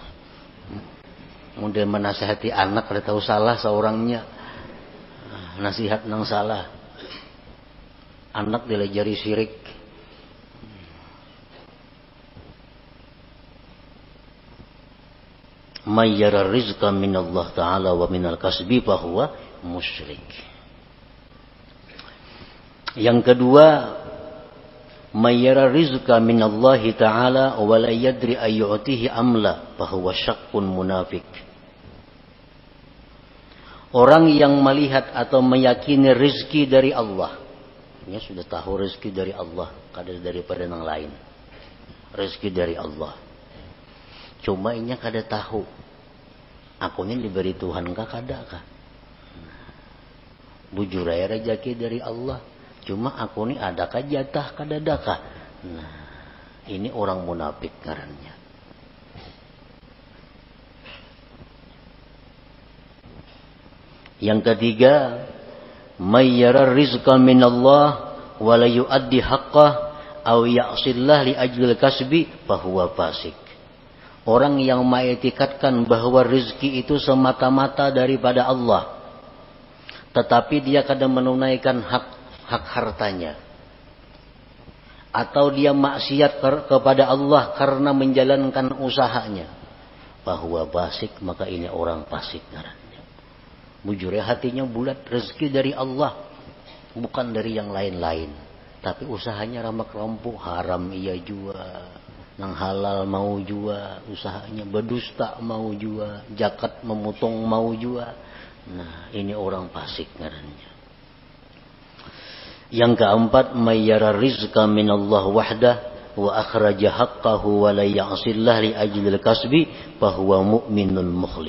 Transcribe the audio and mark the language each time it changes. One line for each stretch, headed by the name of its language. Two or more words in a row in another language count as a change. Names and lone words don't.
Indonesian: Mudah menasihati anak kada tahu salah seorangnya. Nasihat nang salah. Anak dilajari syirik.
Arabic: من يرى الرزق من الله تعالى ومن الكسب فهو مشرك.
Indonesian: Yang kedua,
Arabic: من يرى الرزق من الله تعالى ولا يدري أيعطيه أم لا فهو شاك منافق.
Indonesian: Orang yang melihat atau meyakini rezeki dari Allah, dia sudah tahu rezeki dari Allah, kada daripada yang lain. Rezeki dari Allah. Cuma inya kada tahu. Aku ini diberi Tuhan kah kada kah? Bujur aja rezeki dari Allah. Cuma aku ini adakah jatah kada adakah? Nah, ini orang munafik ngarannya. Yang ketiga,
Arabic: من يرى الرزق من الله ولا يؤدي حقه أو يعصي الله لأجل الكسب فهو فاسق.
Indonesian: Orang yang mengetikatkan bahwa rezeki itu semata-mata daripada Allah, tetapi dia kadang menunaikan hak hartanya, atau dia maksiat kepada Allah karena menjalankan usahanya, bahwa fasik, maka ini orang fasik ngarannya. Bujur ya, hatinya bulat, rezeki dari Allah, bukan dari yang lain-lain. Tapi usahanya ramak-rampuk, haram ia jua, nang halal mau jua, usahanya berdusta mau jua, zakat memotong mau jua. Nah, ini orang fasik ngarannya. Yang keempat,
Arabic: من يرى الرزق من الله وحده وأخرج حقه ولا يعصي الله لأجل الكسب فهو مؤمن مخلص.